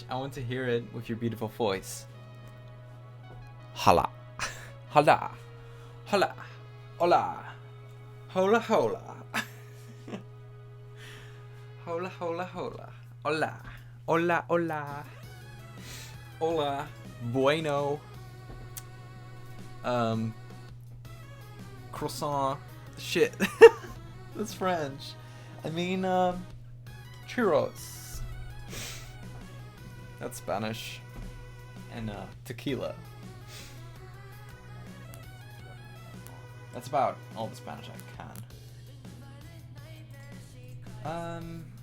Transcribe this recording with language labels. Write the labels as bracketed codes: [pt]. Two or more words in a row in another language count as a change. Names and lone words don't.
[en] I want to hear it with your beautiful voice. [es] Hola. Hola. Hola. Hola. Hola hola. Hola hola hola. Hola. Hola hola. Hola. Bueno. [en] Croissant. Shit. That's French. I mean, churros. That's Spanish. And tequila. That's about all the Spanish I can.